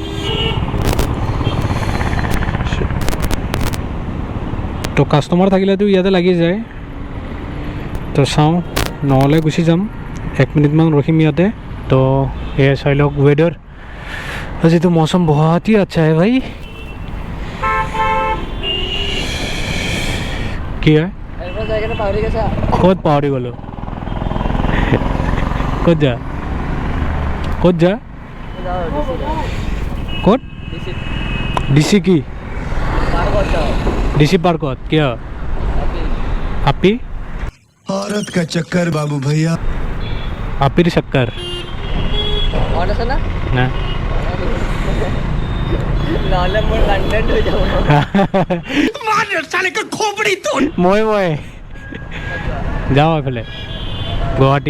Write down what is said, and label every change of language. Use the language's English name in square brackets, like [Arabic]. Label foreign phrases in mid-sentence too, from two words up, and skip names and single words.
[Assamese] তো কাষ্টমাৰ থাকিলেতো ইয়াতে লাগি যায়। তো চাওঁ, নহ'লে গুচি যাম। 1 মিনিটমান ৰখিম ইয়াতে। তো এয়া চাই লওক ৱেডাৰ। আজিতো মৌচম বহুত [Hindi] ही अच्छा है भाई। [Assamese] কি হয় ক'ত পাহৰি গ'লো? ক'ত যা ক'ত যা ক'ত? ডিচি কি? ডিচি পাৰ্কত কিয়? আপি [Hindi] औरत का चक्कर बाबू भैया। [Assamese] আপিৰ চক্কৰ না মই যাওঁ এইফালে গুৱাহাটী।